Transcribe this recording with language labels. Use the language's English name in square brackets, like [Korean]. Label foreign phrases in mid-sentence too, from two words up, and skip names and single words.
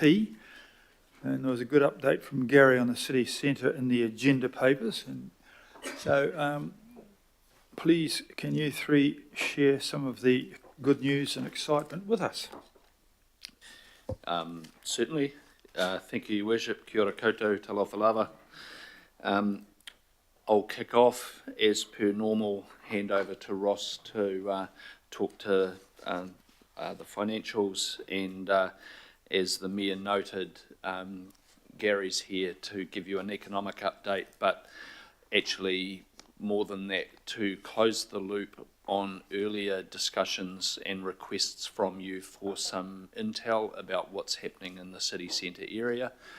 [English] And there was a good update from Gary on the city centre in the agenda papers. And so please, can you three share some of the good news and excitement with us? Certainly. Thank you, Your Worship. [Māori] Kia ora koutou, [Samoan] talofa lava. [English] I'll kick off as per normal, hand over to Ross to talk to the financials, and as the Mayor noted, Gary's here to give you an economic update, but actually more than that, to close the loop on earlier discussions and requests from you for some intel about what's happening in the city centre area.